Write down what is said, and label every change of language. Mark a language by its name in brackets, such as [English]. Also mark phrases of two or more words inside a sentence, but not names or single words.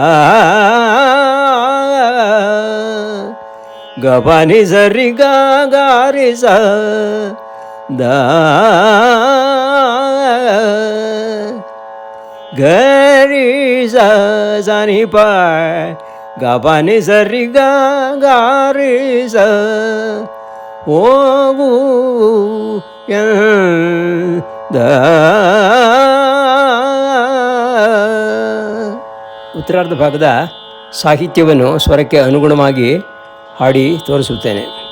[Kannada] ಗಪನಿ ಸರಿ ಗಾರಿ ಸ ದ ಗರಿ ಸ ಸ ನಿ ಪ ಗಪನಿ ಸರಿ ಗಾರಿ ಸ ಹೋಗು ಉತ್ತರಾರ್ಧ ಭಾಗದ ಸಾಹಿತ್ಯವನ್ನು ಸ್ವರಕ್ಕೆ ಅನುಗುಣವಾಗಿ ಹಾಡಿ ತೋರಿಸುತ್ತೇನೆ.